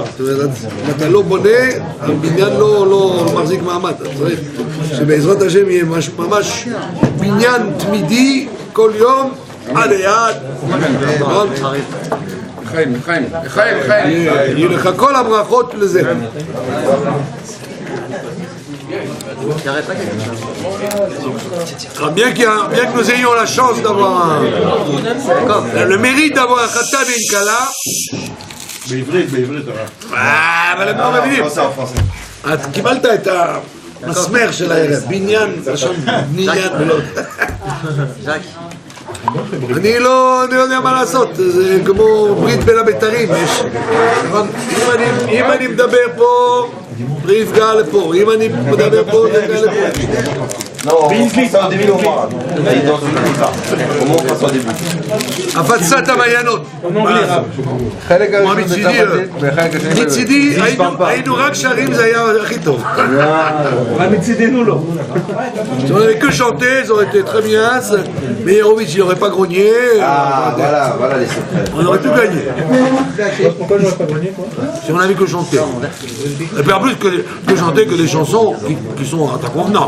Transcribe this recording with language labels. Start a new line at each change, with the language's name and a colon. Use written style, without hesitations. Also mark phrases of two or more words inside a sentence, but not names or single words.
Hebrew: זאת אומרת, אם אתה לא בונה, הבניין לא מחזיק מעמד. אתה צריך שבעזרת השם יהיה ממש בניין תמידי כל יום עד היעד. חיים. יהיו לך כל הברכות לזה.
French: Bien que nous ayons la chance d'avoir le mérite d'avoir un khatan et une kala.
Hebrew: בעברית. אבל הם לא מבינים. את קיבלת את המסמר של הערב, בניין, לשון בניין ולא. אני לא יודע מה לעשות, זה כמו ברית בין הבית"רים. אם אני מדבר פה, זה יפגע לפה, אם אני מדבר פה, זה יפגע לפה. הפצת המעיינות. מצידי היינו רק שרים, זה היה הכי טוב. אבל מצידנו לא.
French: Si on avait que chanté, ça aurait été très bien. Mais Hérovic, il n'aurait pas grogné. Ah, voilà les secrets. On aurait tout gagné. Pourquoi j'aurais pas grogné quoi? Si on avait que chanté. Et puis en plus, que chanter que des chansons qui sont à ta convenance.